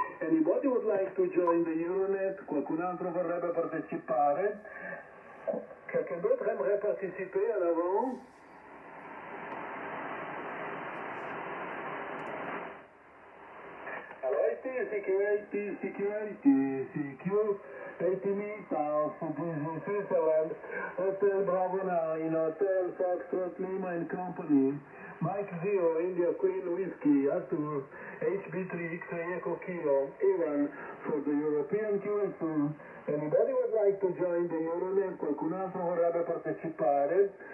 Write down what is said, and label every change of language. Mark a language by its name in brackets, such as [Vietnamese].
[English] Anybody would like to join the Euronet? [Italian] Qualcun altro vorrebbe partecipare? [French] Quelqu'un d'autre aimerait participer en avant? [English] CQ80, CQ80 meters, this is Switzerland, Hotel Bravo 9, Hotel Foxtrot Lima and Company, Mike 0, India Queen Whiskey, Arthur, HB3, X-Ray Echo Kilo, Ivan, for the European QSO. Anybody would like to join the Euronet? [Italian] Qualcun altro vorrebbe partecipare?